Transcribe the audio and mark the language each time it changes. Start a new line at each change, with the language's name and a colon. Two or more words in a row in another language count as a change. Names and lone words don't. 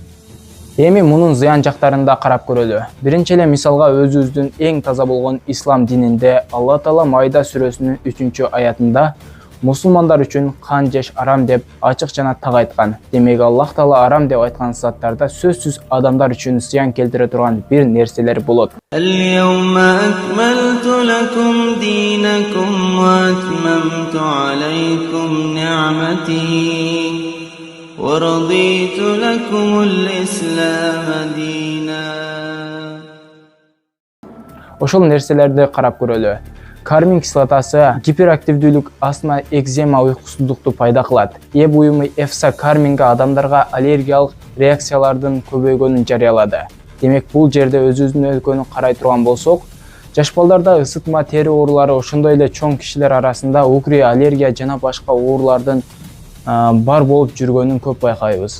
Kyrgyz: Эми мунун зыян жактарын да карап көрөлү. Биринчи эле мисалга өзүбүздүн эң таза болгон ислам дининде Алла Таала Майда сүрөсүнүн 3-аятында мусулмандар үчүн кан жеш арам деп ачык жана так айткан. Демек Аллах Таала арам деп айткан заттарда сөзсүз адамдар үчүн зыян келтире турган бир нерселер болот.
Arabic: اليوم أكملت لكم دينكم وأتممت عليكم نعمتي ورضيت لكم الإسلام دينا.
Kyrgyz: Ошол нерселерди карап көрөлү. Кармин кислотасы гиперактивдүүлүк, астма, экзема, уйкусуздукту пайда кылат. Буюму EFSA карминге адамдарга аллергиялык реакциялардын көбөйгөнүн жарыялады. Демек бул жерде өзүбүздүн өлкөнү карай турган болсок, жаш балдарда ысытма, тери оорулары, ошондой эле чоң кишилер арасында угри, аллергия жана башка оорулардын бар болуп жүргөнүн көп байкайбыз.